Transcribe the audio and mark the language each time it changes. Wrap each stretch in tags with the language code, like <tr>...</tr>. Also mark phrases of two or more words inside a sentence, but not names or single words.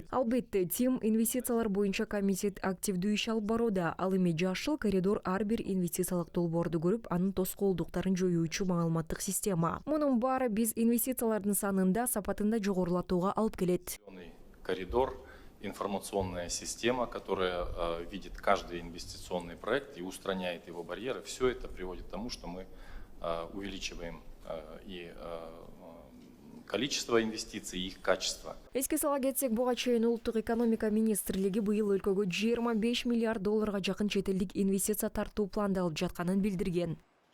<ky>Албетте, тим инвестициялар боюнча комитет активдүү иш алып барууда. Ал эми жашыл коридор ар бир инвестициялык долбоорду көрүп, анын тоскоолдуктарын жоюучу маалыматтык система. Мунун баары биз инвестициялардын санында, сапатында жогорулатууга алып келет.</ky> <ru>Коридор, информационная система, которая видит каждый инвестиционный проект и устраняет его барьеры. Все это приводит к тому, что мы увеличиваем и количество инвестиций, и их качество.</ru> <ky>Эске сала кетсек, буга чейин улуттук экономика министрлиги быйыл өлкөгө 25 миллиард долларга жакын чет элдик инвестиция тартуу пландалып жатканын билдирген.</ky>